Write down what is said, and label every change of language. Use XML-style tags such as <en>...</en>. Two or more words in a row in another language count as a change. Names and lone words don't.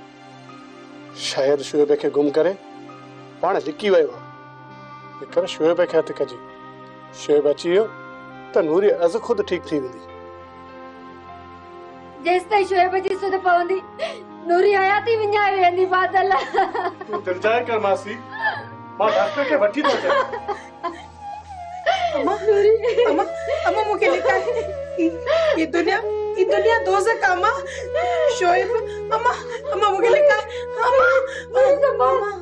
<sd>शायदि शुएब खे गुम करे पाण लिकी वियो आहे। हेकर शुएब खे हथु कजे। शुएब अची वियो त नूरी अज़ खुद ठीक थी वेंदी। जेस ताईं शोएब जी सुध पवंदी नूरी हयाती विञाए वेंदी बादल। तू दिल जाए कर मासी, मां डॉक्टर के वठी तो अचां। अम्मा अम्मा अम्मा मुके लिखा</sd> <ur>یہ دنیا دوزخ ہے</ur> <sd>अम्मा। शोएब अम्मा अम्मा मुके लिखा अम्मा अम्मा</sd>